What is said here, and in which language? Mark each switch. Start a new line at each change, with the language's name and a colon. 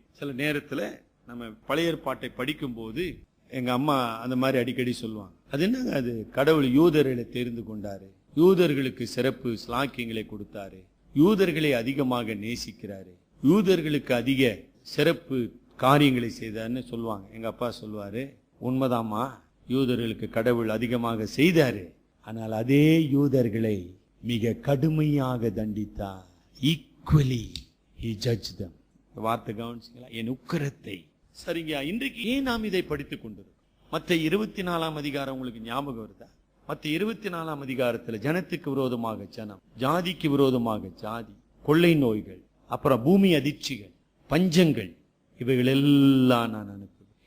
Tamil: சில நேரத்துல நம்ம பழைய ஏற்பாட்டை படிக்கும் போது எங்க அம்மா அந்த மாதிரி அடிக்கடி சொல்லுவாங்க, அது என்னங்க அது, கடவுள் யூதர்களை தெரிந்து கொண்டாரு, யூதர்களுக்கு சிறப்பு ஸ்லாக்கியங்களை கொடுத்தாரு, யூதர்களை அதிகமாக நேசிக்கிறாரு, யூதர்களுக்கு அதிக சிறப்பு காரியங்களை செய்தார்னு சொல்லுவாங்க. எங்க அப்பா சொல்லுவாரு, உண்மைதாமா, யூதர்களுக்கு கடவுள் அதிகமாக செய்தாரு, ஆனால் அதே யூதர்களை மிக கடுமையாக தண்டித்தார்.
English: Equally he judged them.
Tamil: வார்த்தை கவனிச்சீங்களா? என் உக்கரத்தை. சரிங்க, இன்றைக்கு ஏன் நாம் இதை படித்துக் கொண்டிருக்கோம்? மத்த 24ஆம் அதிகாரம் உங்களுக்கு ஞாபகம் வருதா? மத்த 24ஆம் அதிகாரத்துல ஜனத்துக்கு விரோதமாக ஜனம், ஜாதிக்கு விரோதமாக ஜாதி, கொள்ளை நோய்கள், அப்புறம் பூமி அதிர்ச்சிகள், பஞ்சங்கள், இவைகள் எல்லாம் நான் அனுப்புவேன்.